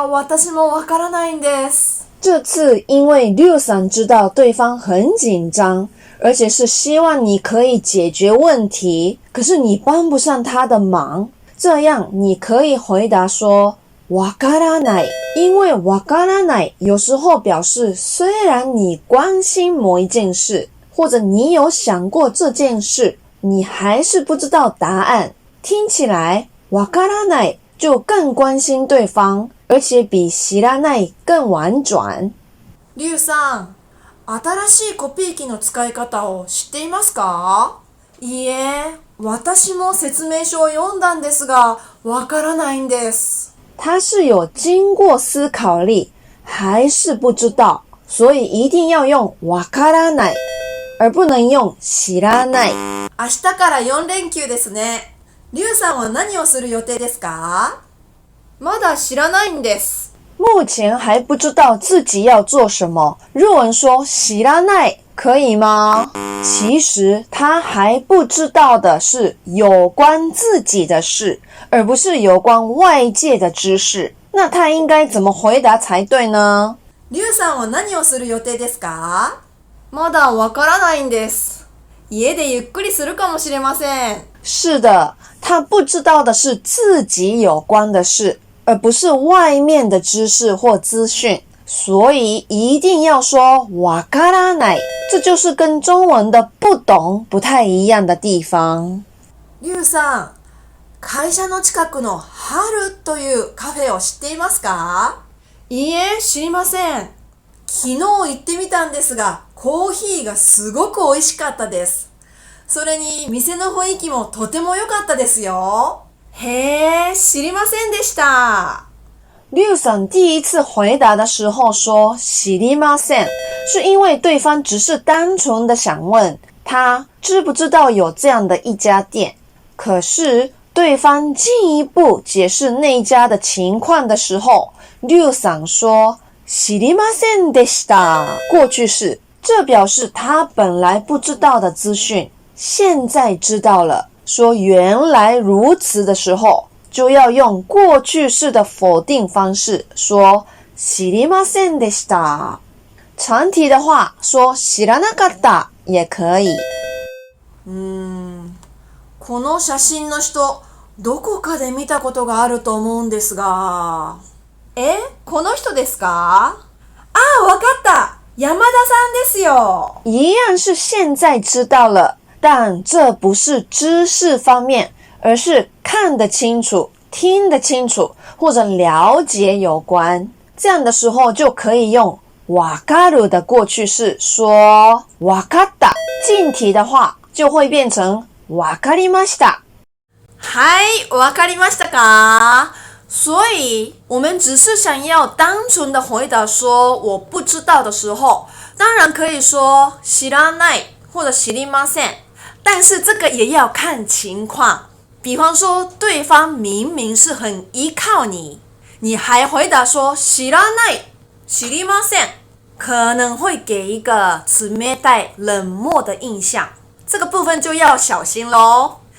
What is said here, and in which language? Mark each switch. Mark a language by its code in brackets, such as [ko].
[ja] 私もわからないんです。 [zh] 这次因为リュウさん知道对方很紧张，而且是希望你可以解决问题，可是你帮不上他的忙，这样你可以回答说わからない，因为わからない有时候表示虽然你关心某一件事，或者你有想过这件事，你还是不知道答案，听起来わからない就更关心对方，而且比知らない更婉转。 [ja] リュウさん、新しいコピー機の使い方を知っていますか？いいえ、私も説明書を読んだんですが、わからないんです。 [zh] 他是有经过思考力，还是不知道，所以一定要用わからない。而不能用知らない。 [ja] 明日から4連休ですね。リュウさんは何をする予定ですか？まだ知らないんです。 [zh] 目前还不知道自己要做什么。日文说知らない可以吗？其实他还不知道的是有关自己的事，而不是有关外界的知识。那他应该怎么回答才对呢？ [ja] リュウさんは何をする予定ですか？まだわからないんです。家でゆっくりするかもしれません。 [zh] 是的，他不知道的是自己有关的事，而不是外面的知识或资讯。所以一定要说わからない，这就是跟中文的不懂不太一样的地方。 [ja] リュウさん、会社の近くの春というカフェを知っていますか？いいえ、知りません。昨日行ってみたんですが、コーヒーがすごく美味しかったです。それに店の雰囲気もとても良かったですよ。へえ、知りませんでした。 [zh] リュウさん第一次回答的时候说知りません，是因为对方只是单纯的想问他知不知道有这样的一家店。可是对方进一步解释那家的情况的时候，リュウさん说知りませんでした。过去式，这表示他本来不知道的资讯，现在知道了。说原来如此的时候，就要用过去式的否定方式说知りませんでした。长题的话说知らなかった也可以。 [ja] この写真の人、どこかで見たことがあると思うんですが。この人ですか？あ、わかった。山田さんですよ。 [zh] 一样是现在知道了，但这不是知识方面，而是看得清楚、听得清楚或者了解有关。这样的时候就可以用わかる的过去式说わかった。近题的话就会变成わかりました。 [ja] はい、わかりましたか？ [zh] 所以我们只是想要单纯的回答说我不知道的时候，当然可以说知らない或者知りません，但是这个也要看情况。比方说对方明明是很依靠你，你还回答说知らない、知りません，可能会给一个冷たい、冷漠的印象，这个部分就要小心咯。